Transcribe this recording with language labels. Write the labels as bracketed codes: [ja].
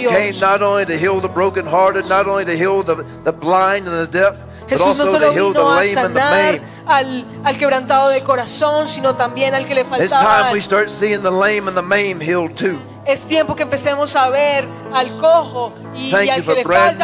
[en] Jesus came not only to heal the brokenhearted, not only to heal the blind and the deaf, but also to heal the lame and the maimed. [es] Al quebrantado de corazón, sino también al que le faltaba. [en] It's time we start seeing the lame and the maimed healed too. [es] Es tiempo que empecemos a ver al cojo y al que le falta